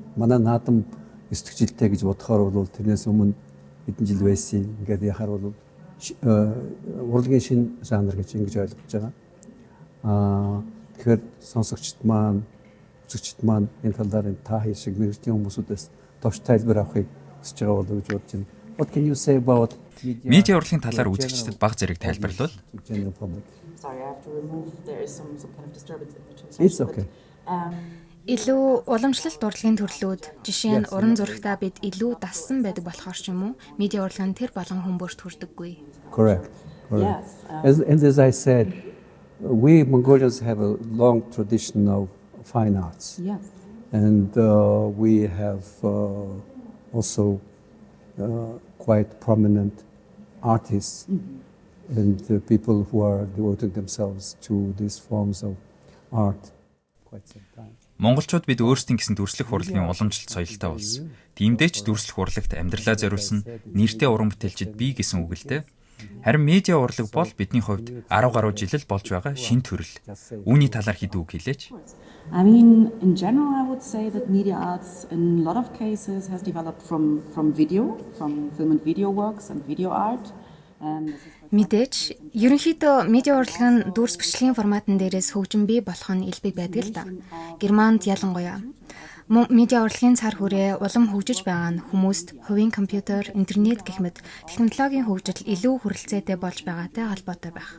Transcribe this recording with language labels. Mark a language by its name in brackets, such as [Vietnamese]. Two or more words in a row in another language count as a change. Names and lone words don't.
[Mongolian] Манай наадам 9 жилтэй гэж бодохоор бол тэрнээс өмнө хэдэн жил байсан. Ингээд яхаар бол урлагийн шинэ жанр гэж ингэж ойлгож байгаа. Тэгэхээр сонсогчд маань, үзэгчд маань энэ талаар та шиг мэргэжлийн хүмүүсүүдээс товч тайлбар авахыг хүсэж байгаа болов уу гэж бодож байна. [English] What can you say about [Mongolian] медиа урлагийн талаар үзэгчдэд баг зэрэг тайлбарлавал. [English] Sorry, I have to remove. There is some kind of disturbance in the translation. It's okay. [Mongolian] Илүү уламжлалт урлагийн төрлүүд, жишээ нь уран зурагтаа бид илүү дассан байдаг болохоор ч юм уу, медиа урлагын тэр болон хүмүүст хүрдэггүй. [English] Correct. Yes. As I said, we Mongolians have a long tradition of fine arts. Yes. And we have also quite prominent artists and people who are devoting themselves to these forms of art quite some time. [Mongolian] Монголчууд бид өөрсдийн гэсэн дүрслэх урлагийн уламжлалт соёлтой болсон. Тиймдээ ч дүрслэх урлагт амьдралаа зориулсан нэртэй уран бүтээлчид бий гэсэн үг л дээ. Харин медиа урлаг бол бидний хувьд 10 гаруй жил л болж байгаа шин төрөл. Үүний талаар хэд үг хэлээч? [English] I mean, in general, I would say that media arts, in a lot of cases, has developed from video, from film and video works and video art. [Mongolian] Мэдээж, ерөнхийдөө медиа урлаг нь дүрс бичлэгийн форматн дээрээс хөгжин бий болох нь элбэг байдаг л да. Германд ялангуяа. Мөн медиа урлагийн цар хүрээ улам хөгжиж байгаа нь хүмүүст хувийн компьютер, интернет гэх мэт технологийн хөгжил илүү хүрэлцээтэй болж байгаатай холбоотой байх.